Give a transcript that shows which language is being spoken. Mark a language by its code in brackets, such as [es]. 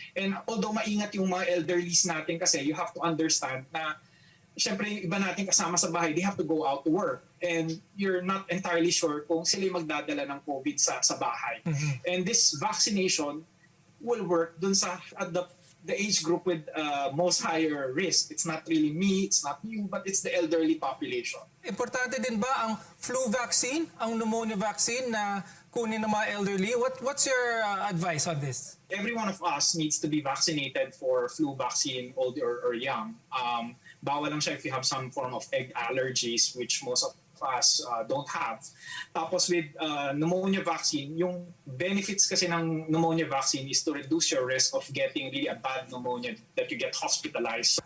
[en] And although [tl] maingat yung mga elderlies natin kasi, [en] you have to understand [tl] na siyempre yung iba natin kasama sa bahay, [en] they have to go out to work. And you're not entirely sure [tl] kung sila yung magdadala ng COVID sa bahay. [en] And this vaccination will work [tl] dun sa [en] at the age group with most higher risk. It's not really me, it's not you, but it's the elderly population. [tl] Importante din ba ang flu vaccine, ang pneumonia vaccine na kunin ng mga elderly? [en] What's your advice on this? Every one of us needs to be vaccinated for flu vaccine, old or young. [tl] Bawal lang siya [en] if you have some form of egg allergies, which most of us don't have. [tl] Tapos [en] with pneumonia vaccine, yung benefits kasi ng pneumonia vaccine is to reduce your risk of getting really a bad pneumonia that you get hospitalized.